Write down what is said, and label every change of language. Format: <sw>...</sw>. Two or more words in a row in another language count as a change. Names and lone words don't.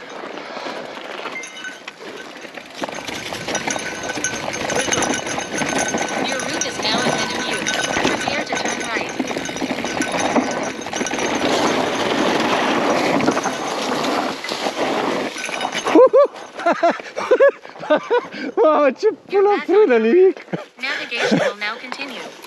<en>Your route is now ahead of you. Prepare to turn right.</en> <ro>Mamă, ce pula frână, nimic!</ro> <en>Navigation will now continue.</en>